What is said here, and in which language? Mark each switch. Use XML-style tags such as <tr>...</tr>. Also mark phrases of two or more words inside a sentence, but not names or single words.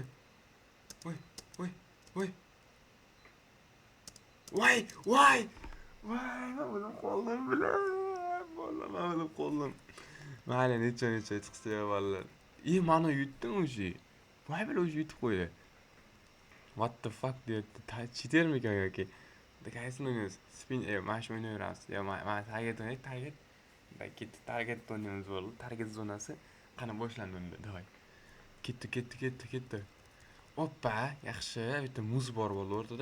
<uz>Men o'lib qoldim, men o'lib qoldim. Mayli, necha chiqsa bolalar. Mana yutdim o'sha. Voy, bila o'sha yutib qo'ydi.</uz> <en>What the fuck</en> <uz>deyapti. Cheatermikan yoki? Qaysini o'ynaymiz? Spin, mana shu o'ynayveramiz. Mana target o'ynaylik, target o'ynaymiz bo'ldi. Target zonasi qani boshlandi unda. Davay. Ketdi. Oppa, yaxshi. Bitta muz bor bo'ldi o'rtada.</uz>